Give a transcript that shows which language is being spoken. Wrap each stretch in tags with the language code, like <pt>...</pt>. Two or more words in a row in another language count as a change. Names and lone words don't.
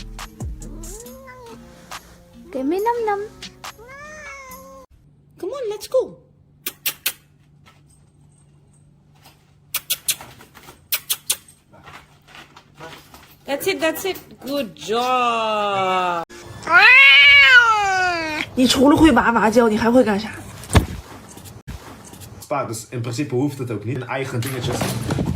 <en>Give me num num. Come on, let's go. That's it, that's it. Good job.</en> <zh>你除了会哇哇叫，你还会干啥？</zh> <nl>Dus in principe hoeft het ook niet. Een eigen dingetje.</nl>